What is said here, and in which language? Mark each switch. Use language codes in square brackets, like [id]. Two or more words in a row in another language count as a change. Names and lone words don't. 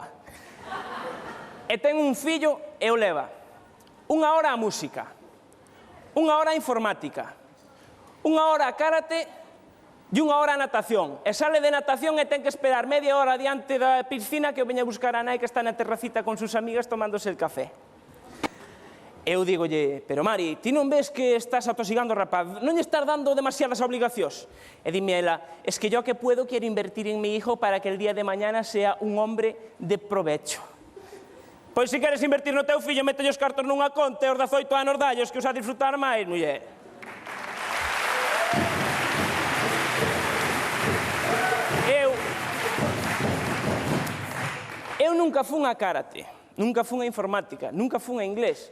[gl] E ten un fillo e o leva 1 hora a música, 1 hora a informática, 1 hora a karate e 1 hora a natación. E sale de natación e ten que esperar media hora diante da piscina que o veña a buscar a nai que está na terracita [es] con sus amigas tomándose el café. [gl] Eu digolle, pero Mari, ti non ves que estás atosigando o rapaz? Non lle estás dando demasiadas obligacións? E dime ela, [es] es que yo que puedo quiero invertir en mi hijo para que el día de mañana sea un hombre de provecho. [gl] Pois se queres invertir no teu fillo, mételle os cartos nunha conta e os 18 anos dallos que os a disfrutar máis, muller. Eu nunca fun a karate, nunca fun a informática, nunca fun a inglés.